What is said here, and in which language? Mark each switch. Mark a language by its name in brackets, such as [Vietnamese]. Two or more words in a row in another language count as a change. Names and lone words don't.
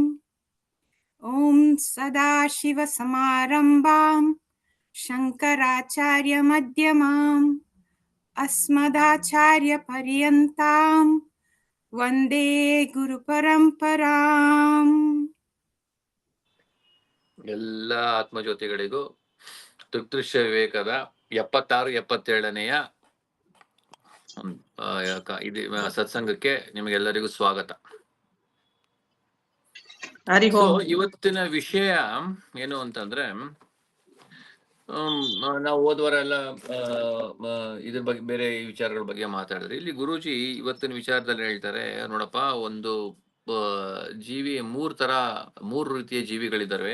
[Sanskrit] ಓಂ ಸದಾಶಿವ ಸಮಾರಂಭಾಂ ಶಂಕರಾಚಾರ್ಯ ಮಧ್ಯಮಾಂ ಅಸ್ಮದಾಚಾರ್ಯ ಪರ್ಯಂತಾಂ ವಂದೇ ಗುರು ಪರಂಪರಾಂ. [Kannada] ಎಲ್ಲ ಆತ್ಮಜ್ಯೋತಿಗಳಿಗೂ ದೃಗ್ದೃಶ್ಯ ವಿವೇಕದ 76-77ನೆಯ ಇದು ಸತ್ಸಂಗಕ್ಕೆ ನಿಮಗೆಲ್ಲರಿಗೂ ಸ್ವಾಗತ. ಇವತ್ತಿನ ವಿಷಯ ಏನು ಅಂತಂದ್ರೆ, ನಾವು ಹೋದ್ವಾರೆಲ್ಲ ಇದ್ರ ಬಗ್ಗೆ ಬೇರೆ ವಿಚಾರಗಳ ಬಗ್ಗೆ ಮಾತಾಡಿದ್ರೆ, ಇಲ್ಲಿ ಗುರೂಜಿ ಇವತ್ತಿನ ವಿಚಾರದಲ್ಲಿ ಹೇಳ್ತಾರೆ, ನೋಡಪ್ಪ, ಒಂದು ಜೀವಿ ಮೂರು ರೀತಿಯ ಜೀವಿಗಳಿದ್ದಾವೆ.